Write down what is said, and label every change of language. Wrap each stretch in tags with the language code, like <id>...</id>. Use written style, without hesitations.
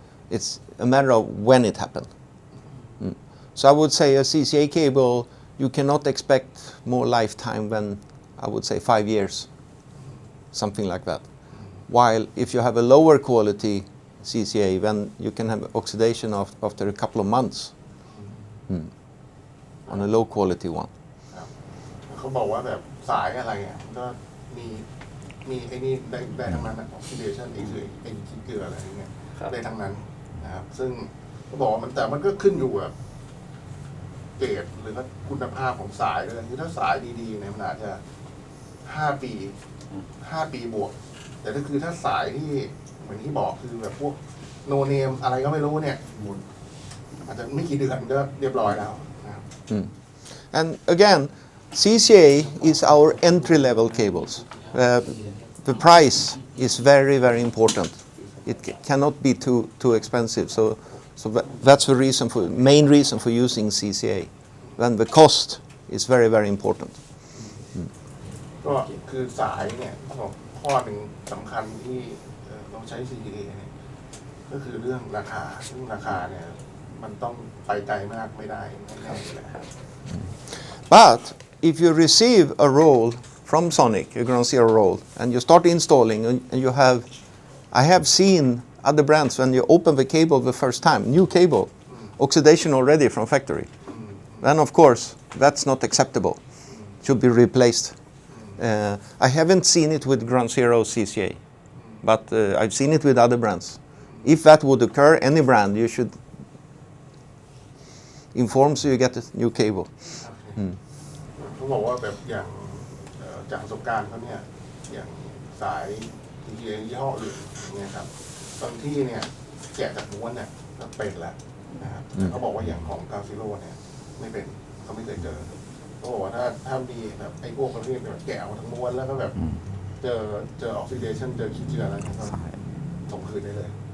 <en>It's a matter of when it happened. So I would say a CCA cable, you cannot expect more lifetime than, I would say, 5 years, something like that. While if you have a lower quality CCA, then you can have oxidation after a couple of months on a low quality one.</en> <th>ครับเขาบอกว่าแบบสายอะไรอ่ะก็มีไอ้นี่ได้ทั้งนั้นนะ oxidation ไอ้คือไอ้ขี้เกลืออะไรอย่างเงี้ย ครับ ได้ทั้งนั้นนะครับซึ่งเขาบอกว่ามันแต่มันก็ขึ้นอยู่กับเกรดหรือว่าคุณภาพของสายด้วยคือถ้าสายดีๆเนี่ยมันอาจจะ5 ปีบวก แต่ถ้าคือถ้าสายที่เหมือนที่บอกคือแบบพวกโนเนมอะไรก็ไม่รู้เนี่ยอาจจะไม่กี่เดือนก็เรียบร้อยแล้วนะครับ</th> <en>And again, CCA is our entry-level cables. The price is very, very important. It cannot be too expensive. So that's the main reason for using CCA. Then the cost is very, very important.</en> <th>ก็คือสายเนี่ยเขาบอกข้อหนึ่งสำคัญที่เราใช้ CCA เนี่ยก็คือเรื่องราคาซึ่งราคาเนี่ยมันต้องไปไกลมากไม่ได้แน่ๆเลยครับ</th> <en>But if you receive a roll from Sonic, a Ground Zero roll, and you start installing, and you have, I have seen other brands when you open the cable the first time, new cable, oxidation already from factory. Then of course that's not acceptable. Should be replaced. I haven't seen it with Ground Zero CCA, but I've seen it with other brands. If that would occur, any brand, you should inform so you get a new cable.</en> <th>เขาบอกว่าแบบอย่างจากประสบการณ์เขาเนี่ยอย่างสาย CCA ยี่ห้ออื่นอย่างเงี้ยครับบางที่เนี่ยแกะจากม้วนเนี่ยก็เป็นแล้วนะครับแต่เขาบอกว่าอย่างของ Ground Zero เนี่ยไม่เป็นเขาไม่เคยเจอเขาบอกว่าถ้ามีแบบไอ้พวกประเภทแบบแกะออกมาทั้งม้วนแล้วก็แบบเจอออกซิเดชันเจอขี้เจืออะไรเนี่ยก็ส่งคืนได้เลย</th>